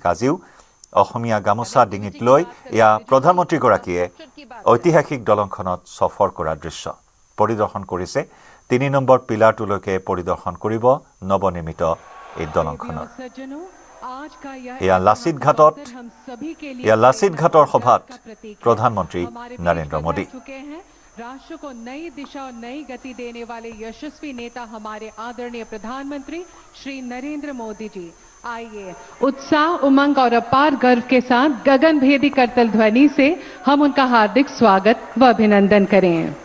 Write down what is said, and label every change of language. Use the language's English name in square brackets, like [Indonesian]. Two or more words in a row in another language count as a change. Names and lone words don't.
[Assamese] আজিও অসমীয়া গামোচা ডিঙিত লৈ এয়া প্ৰধানমন্ত্ৰীগৰাকীয়ে ঐতিহাসিক দলংখনত সফৰ কৰাৰ দৃশ্য পৰিদৰ্শন কৰিছে। 3 নম্বৰ পিলাৰটোলৈকে পৰিদৰ্শন কৰিব নৱনিৰ্মিত এই দলংখনৰ। এয়া লাচিত ঘাটৰ সভাত প্ৰধানমন্ত্ৰী নৰেন্দ্ৰ মোদী। [Hindi] राष्ट्र को नई दिशा और नई गति देने वाले यशस्वी नेता हमारे आदरणीय प्रधानमंत्री श्री नरेंद्र मोदी जी। आइए उत्साह, उमंग और अपार गर्व के साथ गगनभेदी करतल ध्वनि से हम उनका हार्दिक स्वागत व अभिनंदन करें।